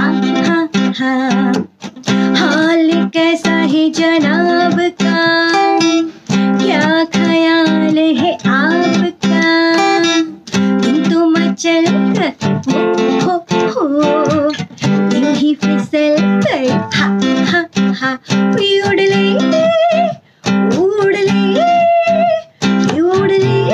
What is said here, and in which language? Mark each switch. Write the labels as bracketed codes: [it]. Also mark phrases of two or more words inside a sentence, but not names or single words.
[hi] हा हा हाल कैसा है जनाब का क्या ख्याल है आपका तुम तो चले गए ओ हो यूं ही फिसल गए हा हा हा उड़ ले उड़ ले उड़ ले